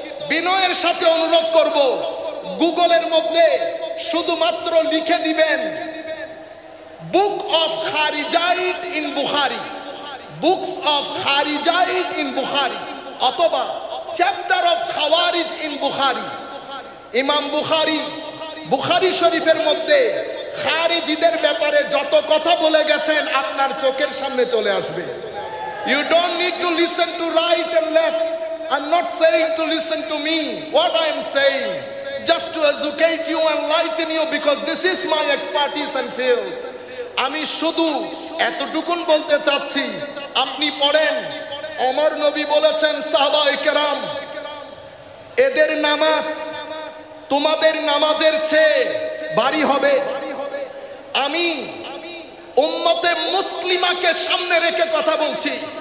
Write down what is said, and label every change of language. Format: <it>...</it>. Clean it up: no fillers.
<bn>বিনয়ের সাথে অনুরোধ করব, গুগলের মধ্যে শুধুমাত্র লিখে দিবেন book of খারিজাইট in Bukhari, books of খারিজাইট in Bukhari, অথবা চ্যাপ্টার অফ খাওয়ারিজ ইন বুখারী। ইমাম বুখারী বুখারী শরীফের মধ্যে খারিজিদের ব্যাপারে যত কথা বলে গেছেন আপনার চোখের সামনে চলে আসবে।</bn> <en>You don't need to listen to right and left. I'm not saying to listen to me. What I am saying, just to educate you and enlighten you, because this is my expertise and field.</en> <bn>আমি শুধু এতটুকুন বলতে চাচ্ছি, আপনি পড়েন, ওমর নবী বলেছেন সাহাবায়ে কেরাম, এদের নামাজ তোমাদের নামাজের চেয়ে ভারী হবে। আমি উম্মতে মুসলিমাকে সামনে রেখে কথা বলছি।</bn>